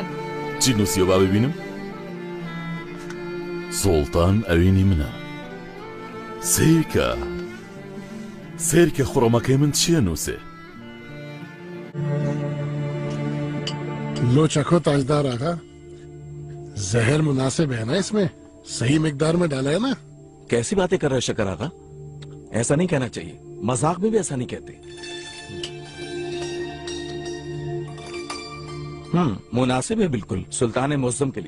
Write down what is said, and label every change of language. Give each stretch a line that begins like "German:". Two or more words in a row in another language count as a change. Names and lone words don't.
Central Kurdish: چی نووسیەوە با ببینم؟ سوڵتان ئەوینی منە. سیرکە خوڕەمەکەی من چییە نووسێ؟
Urdu: لو چکھو تاجدار آقا، زہر مناسب ہے نا اس میں? صحیح مقدار میں ڈالا ہے نا? کیسی باتیں کر رہے ہو شکر آقا؟ ایسا نہیں کہنا چاہیے، مذاق میں بھی ایسا نہیں کہتے. مناسب ہے بالکل، سلطان معظم کے لیے.